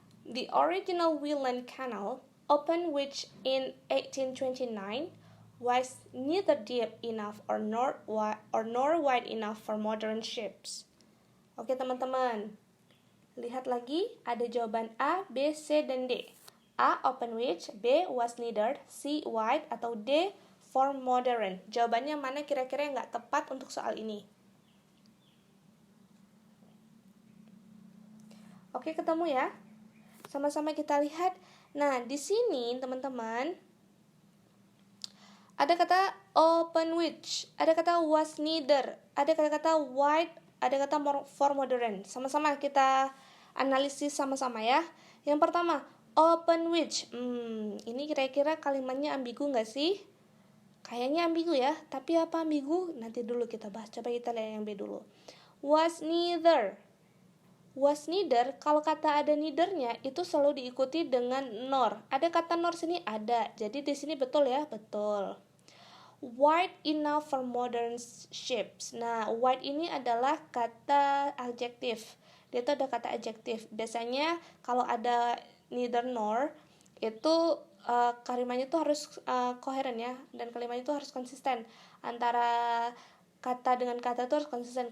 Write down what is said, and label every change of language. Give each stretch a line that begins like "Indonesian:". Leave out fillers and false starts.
English: The original Welland Canal, opened which in 1829, was neither deep enough nor wide enough for modern ships.
Indonesian: Oke teman-teman, lihat lagi, ada jawaban A, B, C, dan D. A, open which, B, was neither, C, wide, atau D, for modern. Jawabannya mana kira-kira yang nggak tepat untuk soal ini? Oke, ketemu ya? Sama-sama kita lihat. Nah, di sini teman-teman ada kata open which, ada kata was neither, ada kata wide, ada kata for modern. Sama-sama kita analisis sama-sama ya. Yang pertama, open which. Ini kira-kira kalimatnya ambigu nggak sih? Kayaknya ambigu ya, tapi apa ambigu? Nanti dulu kita bahas. Coba kita lihat yang B dulu.
English: Was neither.
Indonesian: Was neither, kalau kata ada neither-nya itu selalu diikuti dengan nor. Ada kata nor sini? Ada. Jadi di sini betul ya? Betul.
English: Wide enough for modern ships.
Indonesian: Nah, wide ini adalah kata adjektif. Dia itu ada kata adjektif. Biasanya kalau ada neither nor itu kalimatnya itu harus koheren ya, dan kalimatnya itu harus konsisten antara kata dengan kata itu harus konsisten.